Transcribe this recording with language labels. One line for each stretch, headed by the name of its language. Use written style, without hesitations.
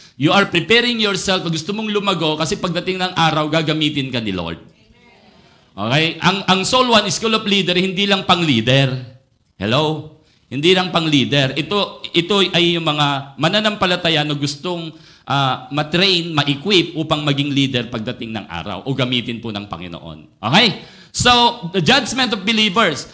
English: You are preparing yourself.
Filipino: Gusto mong lumago kasi pagdating ng araw, gagamitin ka ni Lord.
English: Okay?
Filipino: Ang Soul 1, School of Leader, hindi lang pang leader. Hello? Hindi lang pang leader. Ito ay yung mga mananampalataya na gustong matrain, ma-equip upang maging leader pagdating ng araw o gamitin po ng Panginoon.
English: Okay? So, the judgment of believers.